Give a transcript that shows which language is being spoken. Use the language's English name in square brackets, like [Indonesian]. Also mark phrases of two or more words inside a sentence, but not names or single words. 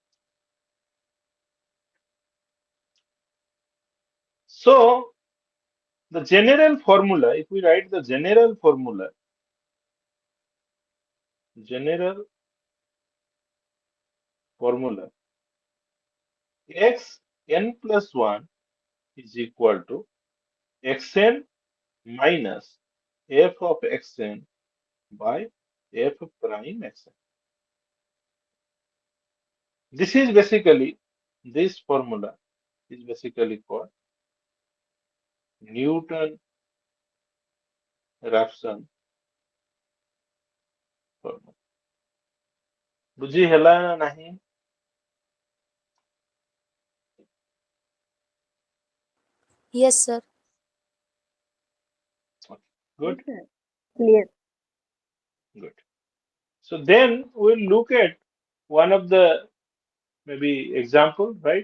[English] So the general formula, if we write the general formula, x n plus 1 is equal to xn minus f of xn by f prime xn. This is basically, this formula is basically called Newton-Raphson formula. [Odia] बुझी ହେଲା ନା ନାହିଁ? [English] Yes, sir. Yes, Good, sir. Clear. good. So then we'll look at one of the maybe example, right?